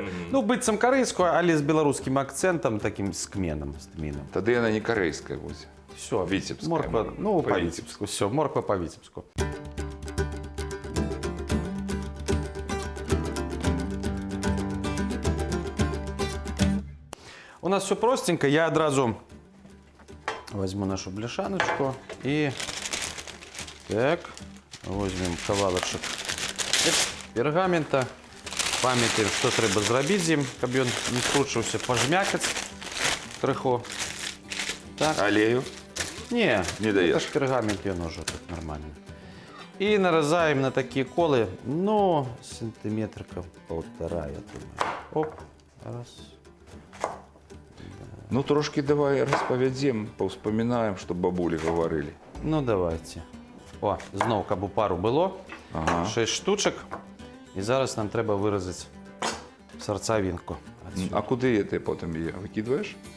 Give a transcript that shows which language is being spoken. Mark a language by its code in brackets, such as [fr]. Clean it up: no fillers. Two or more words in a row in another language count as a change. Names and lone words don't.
[be] Ну, быццам карэйскую, але з беларускім акцэнтам, такім з кменам, з тмінам. Тады яна не карэйская будзе. [ru] Всё, [be] Віцебская. морква, ну, [ru] По [be] па-віцебску. Всё, морква па-віцебску. [ru] У нас все простенько. Я одразу возьму нашу бляшаночку и так возьмем кавалочек пергамента. [be] Памятаем, что трэба зрабіць з ім, каб ён не скручваўся, пажмякаць крыху. Так. Алею? [ru] Не даешь. это ж пергамент, ён уже тут нормально. И нарезаем на такие колы, ну, сантиметрика полтора, я думаю. Оп, раз. [be] Ну, трошки давай распавядзем, паўспамінаем, што бабулі гаварылі. [ru] Ну, давайте. [be] О, зноў, каб у пару было. Ага. [ru] 6 штучек. [be] І зараз нам трэба выразаць сарцавінку. А куды ты потым яе выкідваеш?